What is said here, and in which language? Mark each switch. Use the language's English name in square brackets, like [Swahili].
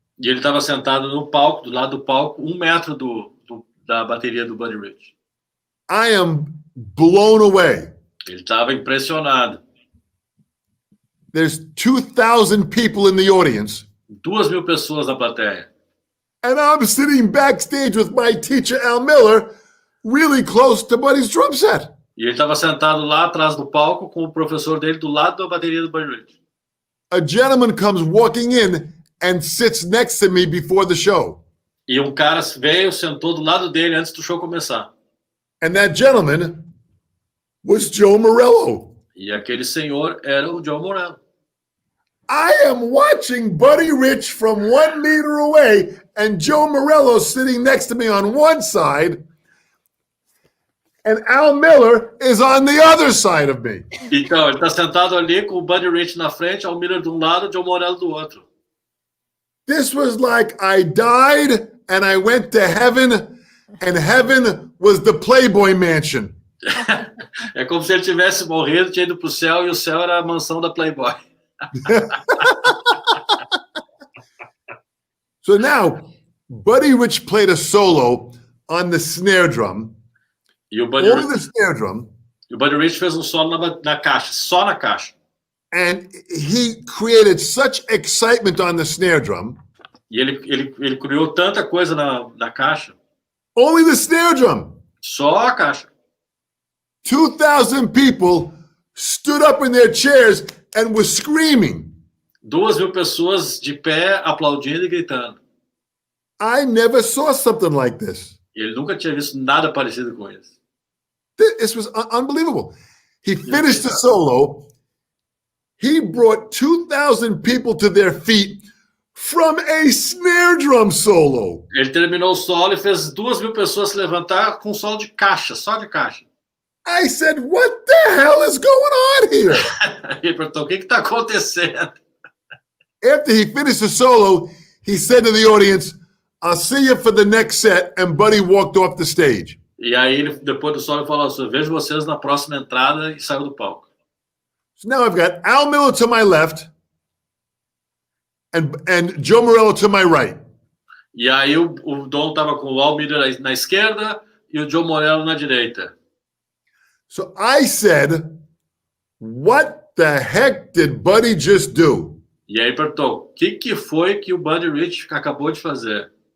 [Portuguese] E ele estava sentado no palco, do lado do palco, 1 metro da bateria do Buddy Rich. [English] I am blown away. [Portuguese] Ele estava impressionado. [English] There's 2,000 people in the audience. [Portuguese] 2.000 pessoas na plateia. [English] And I'm sitting backstage with my teacher, Al Miller, really close to Buddy's drum set. [Portuguese] E ele estava sentado lá atrás do palco com o professor dele do lado da bateria do Buddy Rich. [English] A gentleman comes walking in and sits next to me before the show. [Portuguese] E um cara veio, sentou do lado dele antes do show começar. [English] And that gentleman was Joe Morello. [Portuguese] E aquele senhor era o Joe Morello. [English] I am watching Buddy Rich from 1 meter away and Joe Morello sitting next to me on one side and Al Miller is on the other side of me. [Portuguese] Então, ele está sentado ali com o Buddy Rich na frente, Al Miller de um lado, Joe Morello do outro. [English] This was like I died and I went to heaven and heaven was the Playboy Mansion. [Portuguese] É como se ele tivesse morrido, tinha ido para o céu e o céu era a mansão da Playboy. [English] So now, Buddy Rich played a solo on the snare drum. [Portuguese] E o Buddy [English] Only the snare drum. [Portuguese] E o Buddy Rich fez um solo na caixa, só na caixa. [English] And he created such excitement on the snare drum. [Portuguese] E ele criou tanta coisa na caixa. [English] Only the snare drum. [Portuguese] Só a caixa. [English] 2,000 people stood up in their chairs and were screaming. [Portuguese] 2.000 pessoas de pé, aplaudindo e gritando. [English] I never saw something like this. [Portuguese] Ele nunca tinha visto nada parecido com isso. [English] This was unbelievable. He finished the solo. He brought 2,000 people to their feet from a snare drum solo. [Portuguese] Ele terminou o solo e fez 2.000 pessoas se levantar com solo de caixa, só de caixa. [English] I said, what the hell is going on here? [Portuguese] Ele perguntou, o que está acontecendo? [English] After he finished the solo, he said to the audience, I'll see you for the next set, and Buddy walked off the stage. [Portuguese] E aí, ele, depois do solo, ele falou assim, vejo vocês na próxima entrada, e saiu do palco. [English] So now I've got Al Miller to my left and Joe Morello to my right. [Portuguese] E aí, o Dom estava com o Al Miller na esquerda e o Joe Morello na direita. [English] So I said, what the heck did Buddy just do? [Portuguese] E aí perguntou, o que foi que o Buddy Rich acabou de fazer?